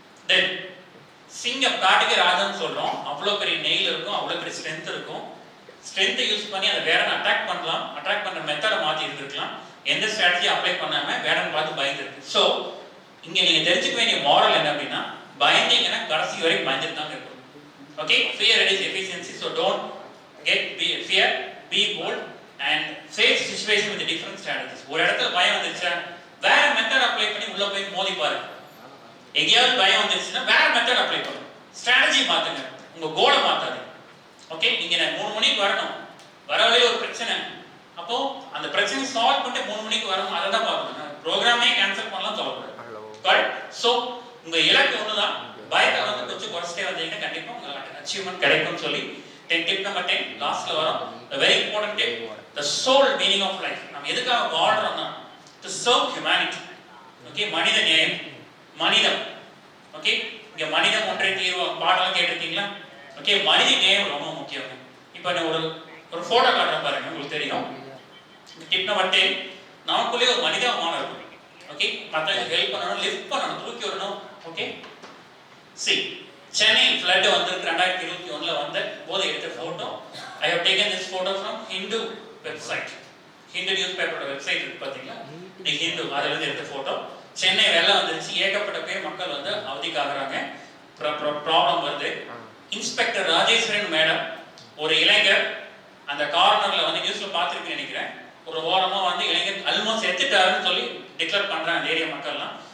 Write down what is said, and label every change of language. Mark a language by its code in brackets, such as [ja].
[ta] தென் சிங்கம் காட்டுக்கு ராஜான்னு சொல்றோம். அவ்வளவு பெரிய நெயில் இருக்கும், அவ்வளவு பெரிய ஸ்ட்ரென்த் இருக்கும். ஸ்ட்ரென்த்தை யூஸ் பண்ணி அதை வேற அட்டாக் பண்ணலாம். அட்டாக் பண்ற மெத்தடை மாத்தி இருந்திருக்கலாம். எந்த ஸ்ட்ராட்டஜி அப்ளை பண்ணாம வேடன் பார்த்து பயந்துருக்கு. சோ இங்க நீங்க தெரிஞ்சுக்க வேண்டிய மாடல் என்ன அப்படின்னா, பயந்தீங்கன்னா கடைசி வரைக்கும் பயந்துட்டு தான் இருக்கும். [en] Okay, fear reduces efficiency. So don't fear, be bold and face situation with different strategies. [ta] ஒரு இடத்துல பயம் வந்துருச்சா வேற மெத்தட் அப்ளை பண்ணி உள்ள போய் மோதி பாருங்க. எங்கேயாவது பயம் வந்துருச்சுன்னா வேற மெத்தட் அப்ளை பண்ணுங்க. ஸ்ட்ராட்டஜி மாத்துங்க, உங்க கோலை மாத்தாதீங்க. ஓகே, நீங்க 3 மணிக்கு வரணும், வர வழியில ஒரு பிரச்சனை, அப்போ அந்த பிரச்சனையை சால்வ் பண்ணிட்டு 3 மணிக்கு வரணும். அதை தான் பார்க்கணும். ப்ரோக்ராமே கேன்சல் பண்ணலாம் சொல்லக்கூடாது. கரெக்ட்? ஸோ உங்க இலக்கு ஒண்ணுதான். பயத்தை வந்து கொஞ்சம் குறைச்சிட்டே வந்தீங்கன்னா கண்டிப்பா உங்களுக்கு அச்சீவ்மெண்ட் கிடைக்கும்னு சொல்லி டிப் நம்பர் 10 லாஸ்ட்ல வரும். [en] Very important tip, the soul meaning of life. [ta] நம்ம எதுக்காக வாழ்றோம்னா [en] To serve humanity. [ta] ஓகே, மனித நேயம், மனிதம். ஓகே, இங்க மனிதம் ஒன்றே தீர்வு பாடலாம் கேட்டிருக்கீங்களா? ஓகே, மனித நேயம் ரொம்ப முக்கியம். இப்போ நான் ஒரு போட்டோ காட்டுறேன் பாருங்க, உங்களுக்கு தெரியும். டிப் நம்பர் 10, நமக்குள்ளே ஒரு மனிதாபிமானம் இருக்கும். ஓகே, மற்றவங்களுக்கு ஹெல்ப் பண்ணணும், லிஃப்ட் பண்ணணும், தூக்கி வரணும். ஓகே, see, சென்னை ஃப்ளட் வந்திருக்கு 2021ல வந்த போது எடுத்த photo. [en] I have taken this photo from Hindu website. [ta] Hindu newspaper website இருக்கு பாத்தீங்களா, தி ஹிந்து, அதுல இருந்து எடுத்த போட்டோ. சென்னை வெள்ளம் வந்துருச்சு, ஏகப்பட்ட பேர் மக்கள் வந்து அவதிக்காகறாங்க, ப்ராப்ளம் வருது. இன்ஸ்பெக்டர் ராஜேஸ்வரன் மேடம், ஒரு இளைஞர் அந்த கார்னர்ல வந்து நியூஸ்ல பாத்துருக்கேன்னு நினைக்கிறேன், ஒரு ஓரமா வந்து இளைஞர் ஆல்மோஸ்ட் செத்துட்டாருன்னு சொல்லி டிக்ளேர் பண்றாங்க ஏரியா மக்கள்லாம்.